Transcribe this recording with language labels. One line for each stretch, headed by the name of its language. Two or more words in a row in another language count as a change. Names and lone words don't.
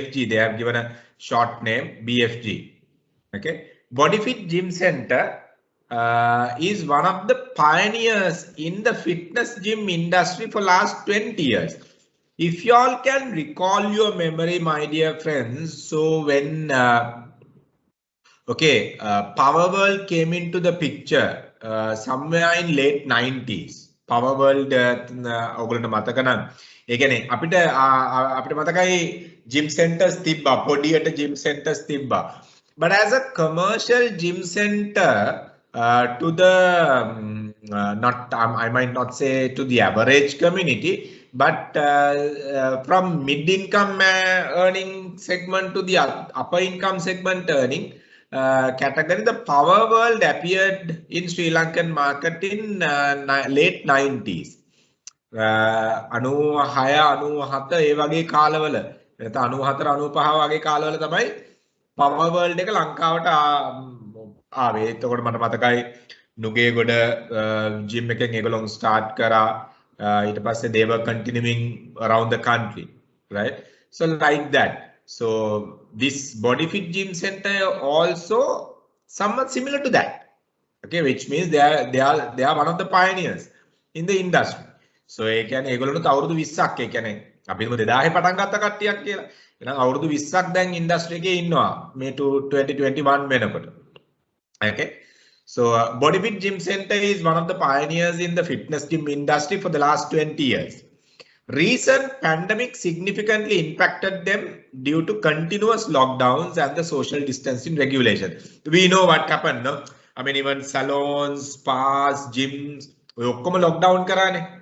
English: They have given a short name, BFG. Okay, BodyFit Gym Center is one of the pioneers in the fitness gym industry for last 20 years. If you all can recall your memory, my dear friends, so when Power World came into the picture somewhere in late 90s.
Sinhala: Power World ඔයගොල්ලන්ට මතක නම් ඒ කියන්නේ අපිට මතකයි
English: gym centers
Sinhala: තිබ්බා, පොඩියට
English: gym centers
Sinhala: තිබ්බා.
English: But as a commercial gym center to the I might not say to the average community, but from mid-income earning segment to the upper income segment earning category, the Power World appeared in Sri Lankan market in late 90s.
Sinhala: 96 97 ඒ වගේ කාලවල නැත්නම් 94 95 වගේ කාලවල තමයි Power World එක ලංකාවට ආවේ. එතකොට මට මතකයි නුගේගොඩ ජිම් එකෙන් ඒගොල්ලෝ ස්ටාර්ට් කරා. ඊට පස්සේ
English: they were continuing around the country, right? So like that. So this BodyFit Gym Center also somewhat similar to that. Okay, which means they are one of the pioneers in the industry.
Sinhala: So ඒ කියන්නේ ඒගොල්ලන්ට අවුරුදු 20ක්, ඒ කියන්නේ අපි හිතමු 2000 පටන් ගත්ත කට්ටියක් කියලා. එහෙනම් අවුරුදු 20ක් දැන් ඉන්ඩස්ට්‍රි එකේ ඉන්නවා මේ 2021 වෙනකොට.
English: Okay. So BodyFit Gym Center is one of the pioneers in the fitness gym industry for the last 20 years. Recent pandemic significantly impacted them due to continuous lockdowns and the social distancing regulation. We know what happened, no? I mean, even salons, spas, gyms, lockdown karane.